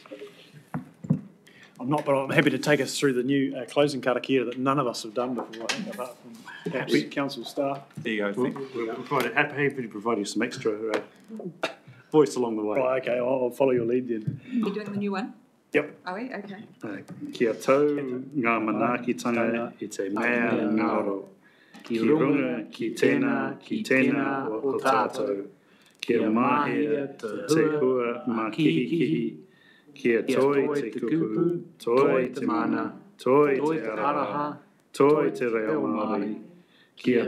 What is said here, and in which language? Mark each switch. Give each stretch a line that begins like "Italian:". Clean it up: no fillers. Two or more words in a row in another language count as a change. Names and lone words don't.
English: I'm not, but I'm happy to take us through the new closing karakia that none of us have done before, I think, apart from perhaps council staff. There you go. We're happy to provide you some extra voice along the way. Right, okay, I'll follow your lead then. You're doing the new one? Yep. Are we? Okay.
Māori: Kia tau, ngā manaakitanga i te mea ngaro. Ki runga, ki tēnā, o tātou. Kia mahia te hua mā kihikihi. Kia toi te kupu, toi te mana, toi te araha, toi te reo Māori.